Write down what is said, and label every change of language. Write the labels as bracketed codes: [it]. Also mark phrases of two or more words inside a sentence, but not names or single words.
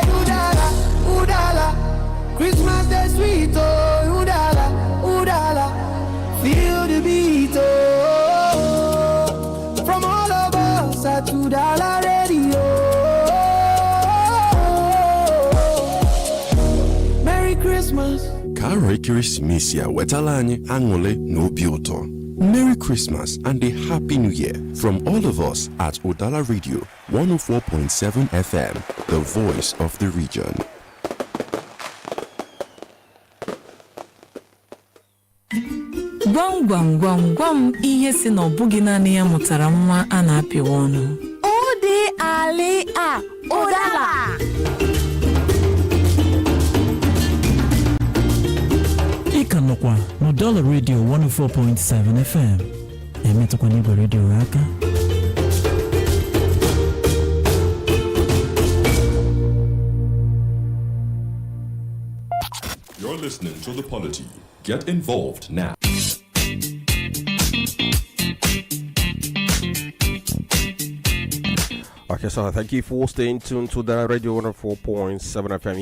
[en] Udala, Udala, Christmas day sweet, oh Udala, Udala, feel the beat, oh. From all of us at Udala Radio. Merry Christmas. [ig] Aro ekeresimesi a wetala anyị aṅụle na obi ụtọ. [en] Merry Christmas and a Happy New Year from all of us at Udala Radio 104.7 FM, the voice of the region. [ig] Gwam gwam gwam gwam ihe si na ọbụghị naanị ya mụtara nwa a na-apịwa ọnụ. Ode ale a Udala. Ika nọkwa n'Udala Radio 104.7 FM. Emetụkwa n'igwe redio aka. [en] You're listening to The Polity. Get involved now. Okay, so thank you for staying tuned to the Radio 104.7 FM.